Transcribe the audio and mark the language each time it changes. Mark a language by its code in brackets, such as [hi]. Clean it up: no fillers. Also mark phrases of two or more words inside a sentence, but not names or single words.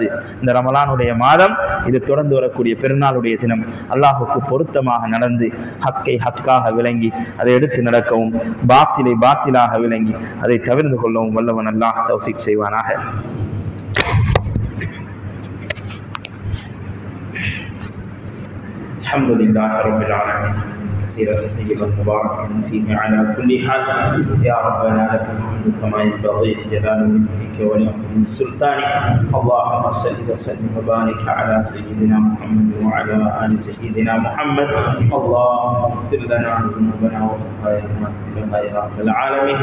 [ta] இந்த ரமலானுடைய மாதம், இது தொடர்ந்து வரக்கூடிய பெருநாளுடைய தினம், அல்லாஹுக்கு பொருத்தமாக நடந்து ஹக்கை ஹக்காக விளங்கி அதை எடுத்து நடக்கவும், பாத்திலை பாத்திலாக விளங்கி அதை தவிர்த்து கொள்ளவும் வல்லவன் அல்லாஹ் தௌஃபீக் செய்வானாக. [ar] الحمد لله رب العالمين. طيبا مباركا فيه على كل حال. يا ربنا لك الحمد كما ينبغي لجلال ملكك ولعظيم سلطانك. اللهم صل وسلم وبارك على سيدنا محمد وعلى ال سيدنا محمد. اللهم اغفر لنا ذنوبنا وخطايانا كلها يا رب العالمين.